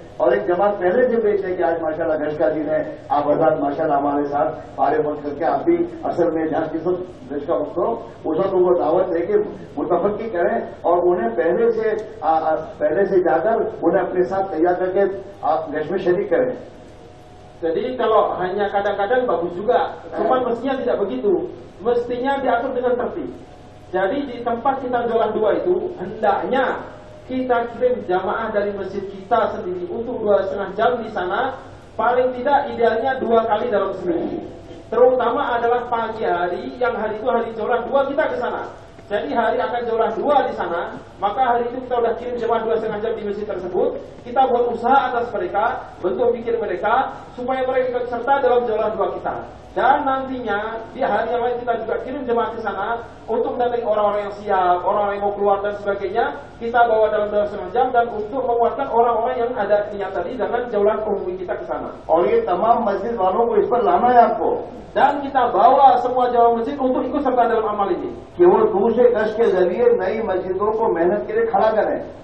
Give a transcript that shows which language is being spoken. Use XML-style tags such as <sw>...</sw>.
<hi>और एक जमात पहले से भेज दें कि आज माशाल्लाह गश्त का दिन है, आप हज़रात माशाल्लाह हमारे साथ पारे वक्त करके आप भी असल में जहाँ जिस वक्त गश्त का वक्त हो उस वक्त उनको दावत देके मुतफक्की करें और उन्हें पहले से जाकर उन्हें अपने साथ तैयार करके आप गश्त में शरीक करें।</hi> <id>Jadi kalau hanya kadang-kadang bagus juga, cuman mestinya tidak begitu. Mestinya diatur dengan tertib. Jadi di tempat kita jaulah dua itu hendaknya kita kirim jamaah dari masjid kita sendiri untuk 2,5 jam di sana, paling tidak idealnya 2 kali dalam seminggu. Terutama adalah pagi hari, yang hari itu hari Jaulah 2 kita ke sana. Jadi hari akan Jaulah 2 di sana, maka hari itu kita udah kirim jemaah 2,5 jam di masjid tersebut. Kita buat usaha atas mereka, bentuk pikir mereka, supaya mereka ikut serta dalam Jaulah 2 kita. Dan nantinya di hari yang lain kita juga kirim jemaah ke sana untuk mendatangi orang-orang yang siap, orang-orang yang mau keluar dan sebagainya. Kita bawa dalam 2,5 jam dan untuk menguatkan orang-orang yang ada niat tadi dengan Jaulah umum kita ke sana.</id> <hi>और ये तमाम मस्जिद वालों को इस पर लाना है आपको</hi> <id>Dan kita bawa semua jamaah masjid untuk ikut serta dalam amal ini.</id> <hi>कि वो दूसरे कश के जरिए नई मस्जिदों को मेहनत के लिए खड़ा करें.</hi>